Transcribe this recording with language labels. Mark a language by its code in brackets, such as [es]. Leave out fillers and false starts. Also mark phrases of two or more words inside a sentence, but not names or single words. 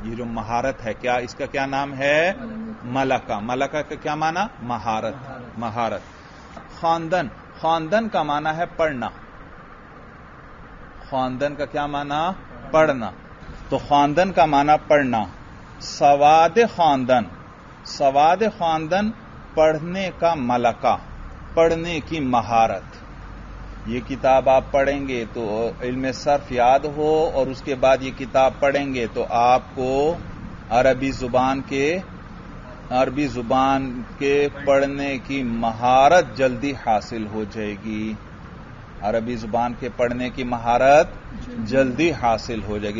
[ur] یہ جو مہارت ہے، کیا اس کا کیا نام ہے؟ ملکہ۔ ملکہ کا کیا معنی؟ مہارت، مہارت۔ خواندن، خواندن کا معنی ہے پڑھنا، خواندن کا کیا معنی؟ پڑھنا، تو خواندن کا معنی پڑھنا۔ [fa] سواد خواندن، سواد خواندن [ur] پڑھنے کا ملکہ، پڑھنے کی مہارت۔ یہ کتاب آپ پڑھیں گے تو علم صرف یاد ہو، اور اس کے بعد یہ کتاب پڑھیں گے تو آپ کو عربی زبان کے پڑھنے کی مہارت جلدی حاصل ہو جائے گی، عربی زبان کے پڑھنے کی مہارت جلدی حاصل ہو جائے گی۔